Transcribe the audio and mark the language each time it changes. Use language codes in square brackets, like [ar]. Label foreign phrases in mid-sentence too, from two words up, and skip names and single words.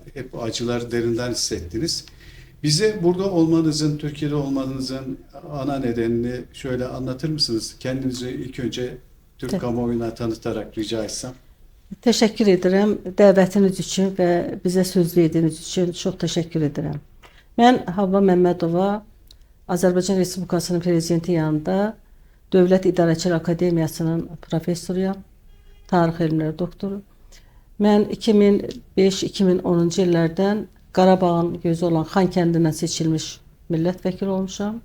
[tr] Hep acıları derinden hissettiniz. Bize burada olmanızın, Türkiye'de olmanızın ana nedenini şöyle anlatır mısınız? Kendinizi ilk önce Türk kamuoyuna tanıtarak rica etsem. Teşekkür ederim dəvətiniz için ve bize söz verdiğiniz için çok teşekkür ederim. [az] Ben Havva Məmmədova, Azərbaycan Respublikasının prezidenti yanında Dövlət İdarəçilik Akademiyasının professoruyam, tarix elmləri doktoru. Mən 2005-2010-cu illərdən Qarabağın gözü olan Xankəndindən seçilmiş milletvekili olmuşam.